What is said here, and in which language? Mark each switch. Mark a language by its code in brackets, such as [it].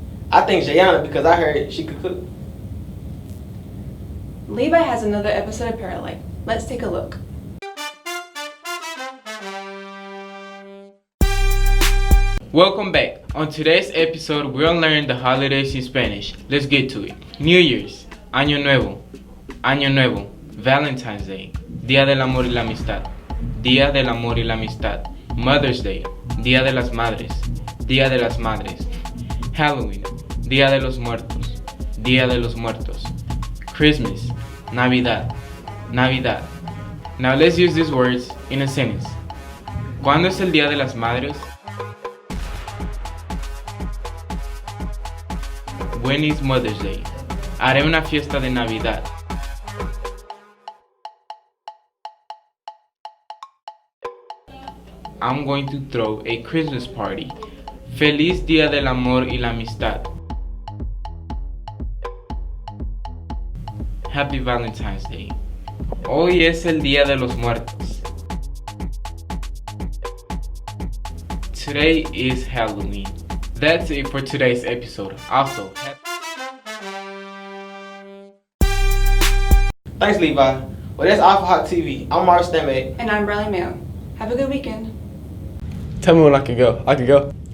[en] I think Jayana because I heard she could cook. Levi has another episode of Paralife. Let's take a look. Welcome back. On today's episode, we'll learn the holidays in Spanish. Let's get to it. [es] New Year's, Año Nuevo, Valentine's Day, Día del Amor y la Amistad, Día del Amor y la Amistad, Mother's Day, Día de las Madres, Día de las Madres, Halloween, Día de los Muertos, Día de los Muertos, Christmas, Navidad. [en] Now let's use these words in a sentence. [es] ¿Cuándo es el Día de las Madres? [en] When is Mother's Day? [es] Haré una fiesta de Navidad. [en] I'm going to throw a Christmas party. [es] Feliz Día del Amor y la Amistad. [en] Happy Valentine's Day. [es] Hoy es el Día de los Muertos. [en] Today is Halloween. That's it for today's episode. Also, thanks, Levi. Well, that's all for Hot TV. I'm Mark Stemmet. And I'm Bradley Mayo. Have a good weekend. Tell me when I can go. I can go.